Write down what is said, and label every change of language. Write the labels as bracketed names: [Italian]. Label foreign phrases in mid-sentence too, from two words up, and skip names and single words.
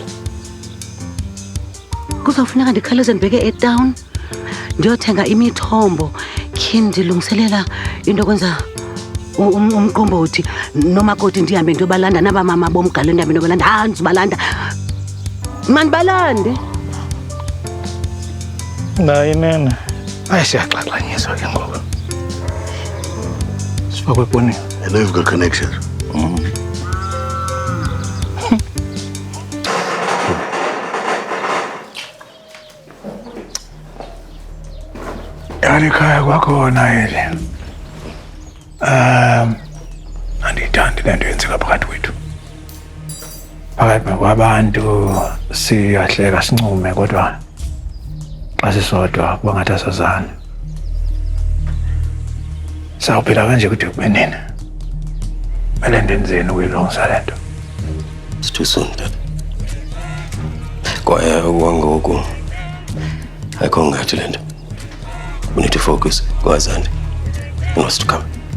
[Xhosa] Kuzawufuneka ndikhawuleze ndibheke etown ndiyothenga imithombo khe ndilungiselela into yokwenza umqombothi nomakoti, ndihambe ndiyobalanda naba mama bomgalo, ndihambe ndiyobalanda. Ndizobalanda, mandibalande. Nayi nene. Hayi siyaxaxanyiswa ke ngoku. Sifakwe ebonini. [English] I know you've got connections. [Xhosa] Yalikhaya kwakhona yeli. Andiyithandi le nto yenzeka phakathi kwethu. Phakathi kwabantu siyahleka sincume, kodwa xa sisodwa kuba ngathi asazani. Sawuphila kanje kude kube nini? Mele ndenzeni ukuyilungisa le nto? [English] It's too soon, Dad. [Xhosa] Kwaye okwangoku ayikho ngathi le nto. [English] We need to focus. Go Azandi. And what's to come.